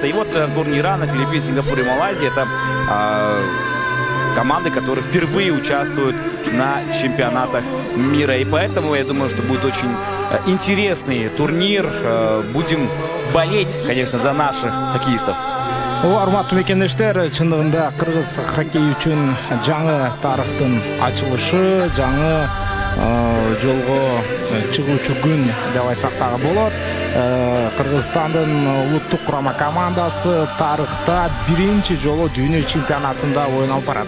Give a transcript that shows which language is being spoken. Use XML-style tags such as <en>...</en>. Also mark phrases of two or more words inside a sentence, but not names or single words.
<ru>И вот сборные Ирана, Филиппин, Сингапур и Малайзия — это команды, которые впервые участвуют на чемпионатах мира. И поэтому я думаю, что будет очень интересный турнир. Будем болеть, конечно, за наших хоккеистов.</ru> <ky>Урматтуу мекендештер, чындыгында кыргыз хоккей үчүн жаңы тарыхтын ачылышы, жаңы жолго чыгуучу күн деп айтсак дагы болот. Кыргызстандын улуттук курама командасы тарыхта биринчи жолу дүйнө чемпионатында ойын алып барат.</ky>